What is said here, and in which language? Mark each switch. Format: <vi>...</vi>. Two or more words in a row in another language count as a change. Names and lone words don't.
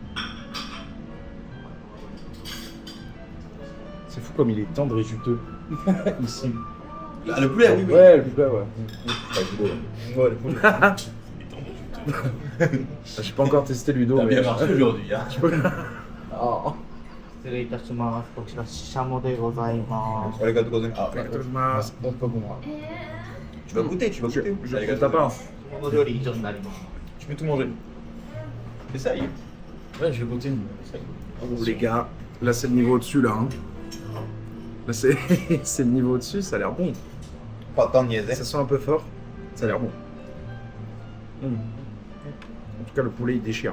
<fr>C'est fou comme il est tendre et juteux. Ici. Ah, le poulet, oui, oui. Ouais, le poulet, ouais. Ouais, le poulet. J'ai pas encore testé Ludo. T'as mais... bien marché aujourd'hui, hein. Oh.</fr> <ja>失礼いたします。こちら、ししゃもでございます。</ja> <fr>Oh, les gars de Gozen. Ah, Bon, pas pour moi. tu vas goûter, tu vas goûter. Je Allez, gars, prends ta part.</fr> <ja>この料理以上になります。</ja> <fr>Tu peux tout manger. Essaye. Ouais, je vais goûter. Oh, les gars, là c'est le niveau au-dessus là. Hein. Là c'est c'est le niveau au-dessus, ça a l'air bon. Pas tant de niaiser. Ça sent un peu fort, ça a l'air bon. En tout cas, le poulet il déchire.</fr>